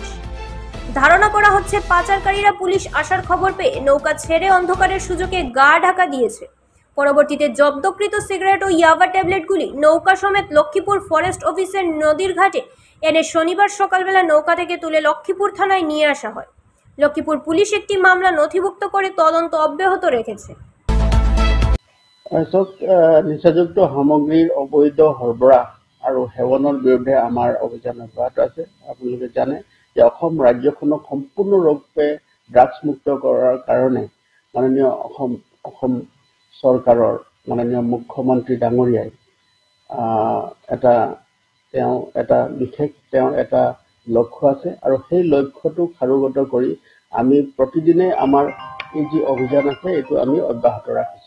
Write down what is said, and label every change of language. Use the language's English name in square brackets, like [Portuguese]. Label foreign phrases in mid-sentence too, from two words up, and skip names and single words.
[Bangla] ধারণা করা হচ্ছে পাচারকারীরা পুলিশ আসার খবর পেয়ে নৌকা ছেড়ে অন্ধকারের সুযোগে গা ঢাকা দিয়েছে। পরবর্তীতে জব্দকৃত সিগারেট ও ইয়াবা ট্যাবলেটগুলি নৌকা সমেত লক্ষ্মীপুর ফরেস্ট অফিসের নদীর ঘাটে এনে শনিবার সকালবেলা নৌকা থেকে তুলে লক্ষ্মীপুর থানায় নিয়ে আসা হয়। লক্ষ্মীপুর পুলিশ একটি মামলা নথিভুক্ত করে তদন্ত অব্যাহত রেখেছে। [Assamese] নিচাযুক্ত সামগ্ৰীৰ অবৈধ সৰবৰাহ আৰু সেৱনৰ বিৰুদ্ধে আমাৰ অভিযান অব্যাহত আছে। আপোনালোকে জানে যে অসম ৰাজ্যখনক সম্পূৰ্ণৰূপে ড্ৰাগছ মুক্ত কৰাৰ কাৰণে মাননীয় অসম চৰকাৰৰ মাননীয় মুখ্যমন্ত্ৰী ডাঙৰীয়াই এটা লক্ষ্য আছে আৰু সেই লক্ষ্যটো সাৰোগত কৰি আমি প্ৰতিদিনে আমাৰ এই যি অভিযান আছে এইটো আমি অব্যাহত ৰাখিছোঁ।